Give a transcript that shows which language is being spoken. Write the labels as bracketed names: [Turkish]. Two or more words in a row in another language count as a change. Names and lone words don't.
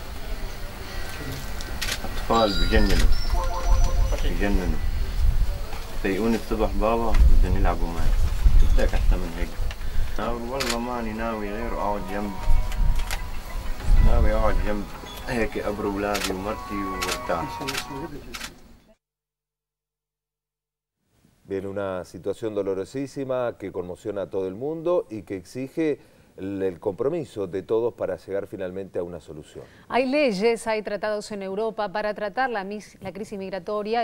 [Arabic] أطفال بجننوا يفيقوني الصبح بابا بدنا نلعبوا معي، بدك أحسن من هيك. والله ماني ناوي غير أقعد جنب، ناوي أقعد جنب هيك أبر أولادي ومرتي وارتاح. [Spanish] Bien, una situación dolorosísima que conmociona a todo el mundo y que exige el compromiso de todos para llegar finalmente a una solución. Hay leyes, hay tratados en Europa para tratar la crisis migratoria.